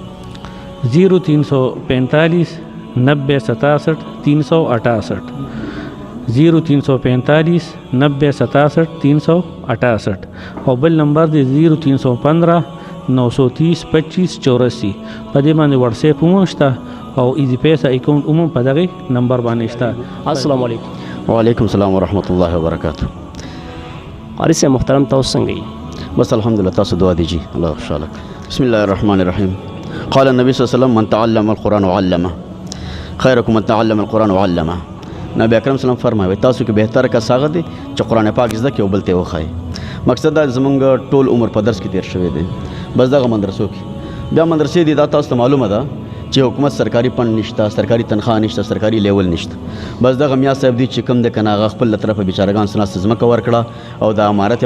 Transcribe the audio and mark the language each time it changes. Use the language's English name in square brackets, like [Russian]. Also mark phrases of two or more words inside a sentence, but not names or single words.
[Pashto] 0345 90 67 368 0345 90 67 368 او بل نمبر دی 0315 930 25 84 په دې باندې واتس اپ هم شته او ایزی پیسه اکاونټ هم په دغه نمبر باندې شته [Arabic] السلام علیکم وعلیکم السلام ورحمۃ اللہ وبرکاتہ [Pashto] علي صاحب محترم تاسو څنګه یې بس الحمدلله تاسو دعا دیجی الله خوشحاله [Arabic] بسم الله الرحمن الرحیم قال النبي صلی الله علیه وسلم من تعلم القرآن وعلمه خیرکم من تعلم القرآن وعلمه [Pashto] نبی اکرم [Arabic] صلی الله علیه وسلم [Pashto] فرمایي تاسو کې بهتر کس هغه دی چې قرآن پاک زده کړي او بل ته وښایي مقصد دا زمونږ ټول عمر په درس کې تیر شوی دی بس دغه مدرسو کې بیا مدرسې دي دا تاسو ته معلومه ده چې حکومت سرکاري فند نشته سرکاري تنخواه نشته سرکاري لیول نشته بس دغه میا صاحب دي چې کوم د کنه هغه خپل له طرفه بیچارهګان سناسته ځمکه ورکړه او د امارت